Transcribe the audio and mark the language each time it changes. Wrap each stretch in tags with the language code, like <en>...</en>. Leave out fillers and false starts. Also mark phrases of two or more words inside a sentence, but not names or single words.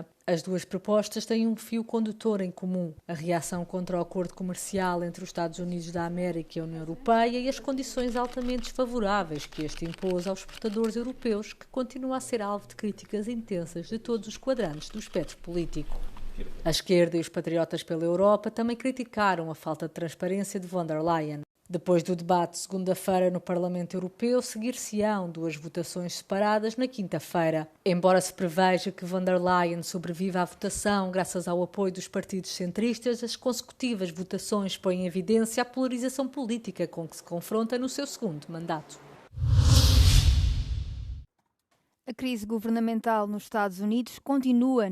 <pt>As duas propostas têm um fio condutor em comum: a reação contra o acordo comercial entre os Estados Unidos da América e a União Europeia e as condições altamente desfavoráveis que este impôs aos exportadores europeus, que continua a ser alvo de críticas intensas de todos os quadrantes do espectro político. A esquerda e os Patriotas pela Europa também criticaram a falta de transparência de von der Leyen. Depois do debate de segunda-feira no Parlamento Europeu, seguir-se-ão 2 votações separadas na quinta-feira. Embora se preveja que von der Leyen sobreviva à votação graças ao apoio dos partidos centristas, as consecutivas votações põem em evidência a polarização política com que se confronta no seu segundo mandato. A crise governamental nos Estados Unidos continua.</pt>